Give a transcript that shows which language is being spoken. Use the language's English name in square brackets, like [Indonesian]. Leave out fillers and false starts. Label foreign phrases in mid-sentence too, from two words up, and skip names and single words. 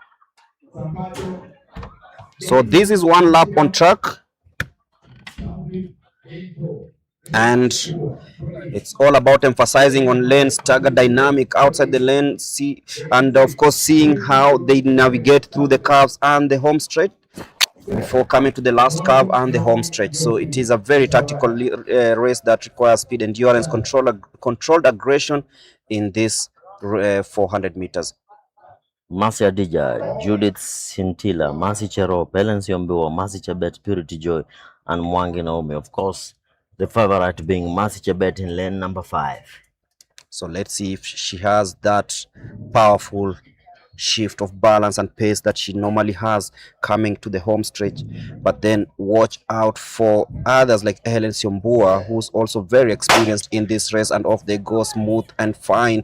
[English] So this is one lap on track, and it's all about emphasizing on lane stagger dynamic outside the lane, and of course seeing how they navigate through the curves and the home straight. before coming to the last curve and the home stretch. So it is a very tactical race that requires speed, endurance, controlled aggression in this 400 meters. Mercy Adija, Judith Sintila, Mercy Cherop, Helen Siombiwa, Mercy Chebet, Purity Joy, and Mwangi Naomi. Of course, the favorite being Mercy Chebet in lane number 5. So let's see if she has that powerful shift of balance and pace that she normally has coming to the home stretch. But then watch out for others like Helen Siombua, who's also very experienced in this race, and off they go smooth and fine.